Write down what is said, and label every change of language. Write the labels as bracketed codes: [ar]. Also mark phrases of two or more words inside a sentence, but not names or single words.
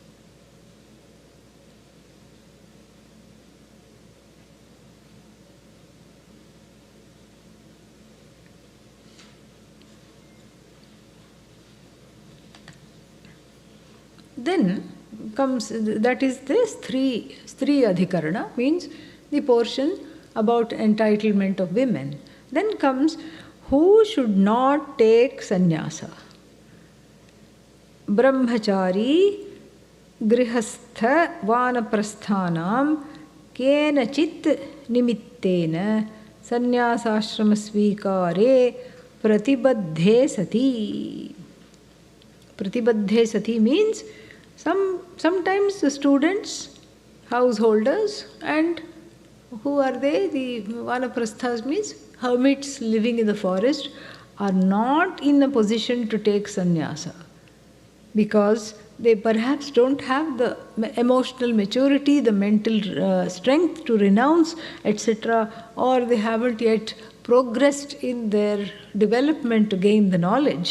[en] Then comes, that is this [sa] Stri Adhikarana, [en] means the portion about entitlement of women. Then comes who should not take sannyasa. [sa] Brahmachari grihastha vanaprasthanam kenachit nimittena sannyasashrama svikare pratibadhe sati. Pratibadhe sati [en] means sometimes the students, householders, and who are they? The vanaprasthas means hermits living in the forest, are not in a position to take sannyasa because they perhaps don't have the emotional maturity, the mental strength to renounce, etc., or they haven't yet progressed in their development to gain the knowledge.